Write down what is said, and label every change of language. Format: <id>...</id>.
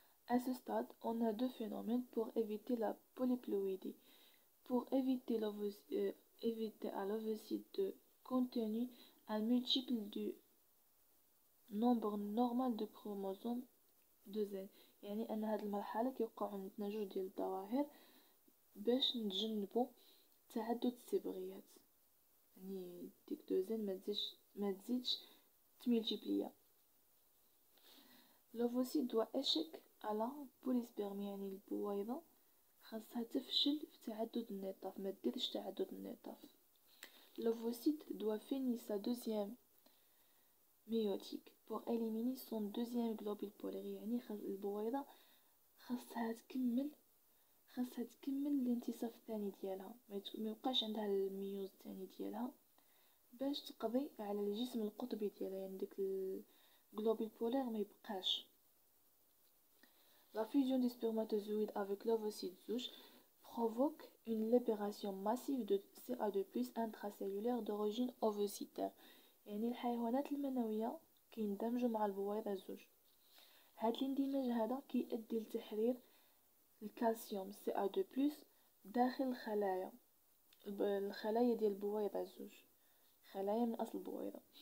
<fr>À ce stade, on a deux phénomènes pour éviter la polyploïdie. Pour éviter à l'ovocyte de contenir un multiple du nombre normal de chromosomes de Z،</fr> <ar>يعني أن هاد المرحلة كيوقعوا عندنا جوج ديال الظواهر باش نتجنبوا تعدد الصبغيات، يعني ديك دو زين ما تزيدش تملتيبليا. لوفوسيت دوا اشك على بوليسبيرم، يعني البويضة خاصها تفشل في تعدد النطاف، ما ديرش تعدد النطاف. لوفوسيت دوا فيني</ar> <fr>sa deuxième méiotique pour éliminer son deuxième globule polaire،</fr> <ar>يعني البويضة خاصها تكمل الانتصاف الثاني ديالها، ما يبقاش عندها الميوز الثاني ديالها باش تقضي على الجسم القطبي ديالها، يعني داك الجلوبول بولار ما يبقاش.</ar> <fr>La fusion des spermatozoïdes avec l'ovocyte zouch provoque une libération massive de CA2+ intracellulaire d'origine ovocytaire.</fr> <ar>يعني الحيوانات المنوية كيندمجوا مع البويضة الزوج. هاد الاندماج هذا كيؤدي لتحرير الكالسيوم CA2+ داخل الخلايا ديال البويضة الزوج، خلايا من أصل البويضة.</ar>